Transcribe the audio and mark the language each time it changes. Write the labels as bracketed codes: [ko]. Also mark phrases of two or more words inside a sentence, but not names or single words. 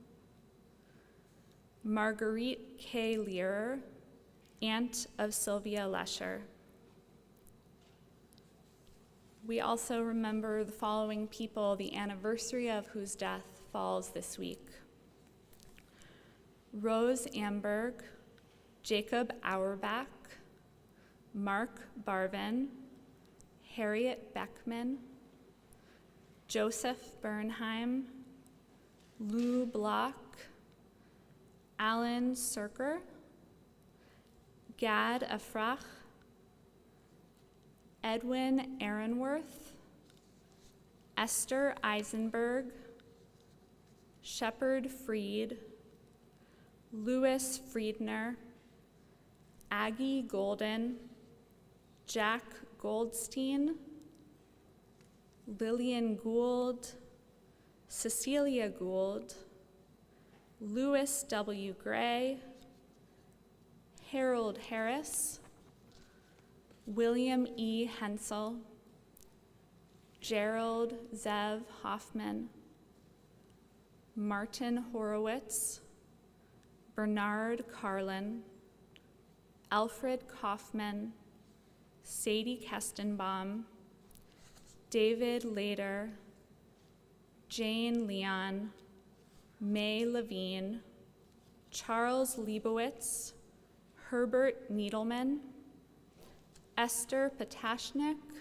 [en] Marguerite K. Learer, aunt of Sylvia Lesher. We also remember the following people, the anniversary of whose death falls this week. Rose Amberg, Jacob Auerbach, Mark Barvin, Harriet Beckman, Joseph Bernheim, Lou Block, Alan Serker, Gad Afrach, Edwin Aaronworth, Esther Eisenberg, Shepard Freed, Louis Friedner, Aggie Golden, Jack Goldstein, Lillian Gould, Cecilia Gould, Louis W. Gray, Harold Harris, William E. Hensel, Gerald Zev Hoffman, Martin Horowitz, Bernard Carlin, Alfred Kaufman, Sadie Kestenbaum, David Lader, Jane Leon, May Levine, Charles Leibowitz, Herbert Needleman, Esther Patashnik,